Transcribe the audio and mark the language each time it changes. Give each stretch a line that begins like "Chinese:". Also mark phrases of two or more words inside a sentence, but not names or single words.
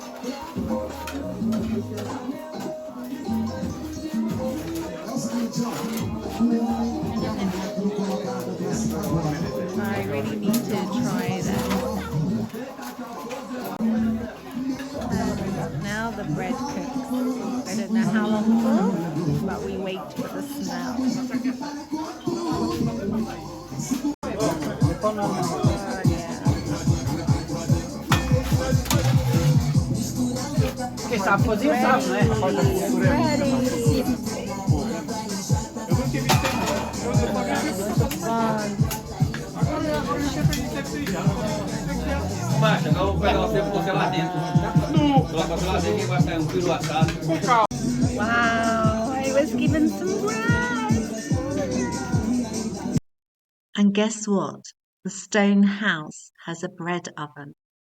English: I really need to try that. And now the bread cooks. I don't know how long for, but we wait for the smell.
Italian: Che sta così o sta, non è una cosa
Portuguese: Baixa, agora vou pegar você e colocar lá dentro. Coloca lá dentro e vai sair quilo assado.
English: Wow, I was given some bread. And guess what? The stone house has a bread oven.